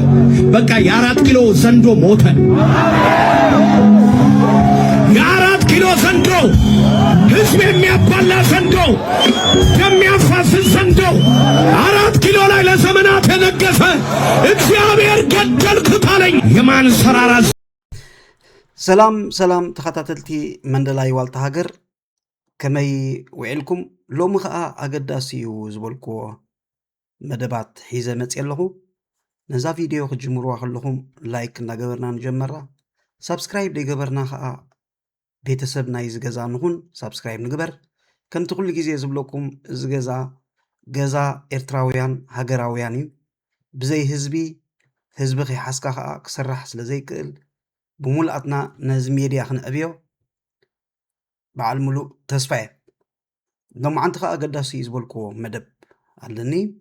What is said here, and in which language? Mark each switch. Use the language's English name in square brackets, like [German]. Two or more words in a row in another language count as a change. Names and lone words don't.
[Amharic] በቃ የ4 ኪሎ ዘንዶ ሞተ። የ4 ኪሎ ዘንዶ ህዝብ የሚያባላ ዘንዶ፣ የሚያፋስስ ዘንዶ 4 ኪሎ ላይ ለዘመናት የነገሰ እግዚአብሔር ገደልኩት አለኝ። የማንሰራራ [Tigrinya] ሰላም ተኸታተልቲ መንደላይ ዋልታ ሃገር ከመይ ውዕልኩም ሎሚ ከዓ ኣገዳሲ እዩ ዝበልክዎ መደባት ሒዘ መፅእ ኣለኹ። ነዛ ቪድዮ ክጅምርዋ ከለኹም ላይክ እናገበርና ንጀመራ፣ ሳብስክራይብ ደይገበርና ከዓ ቤተሰብ ናይ ዝገዛ ንኹን ሳብስክራይብ ንግበር። ከምቲ ኩሉ ግዜ ዝብለኩም እዚ ገዛ ኤርትራውያን ሃገራውያን እዩ። ብዘይ ህዝቢ ከይሓስካ ከዓ ክስራሕ ስለ ዘይክእል ብሙልኣትና ነዚ ሜድያ ክንዕብዮ በዓል ሙሉእ ተስፋ እየ። ሎማዓንቲ ከዓ ኣገዳሲ ዝበልክዎ መደብ ኣለኒ።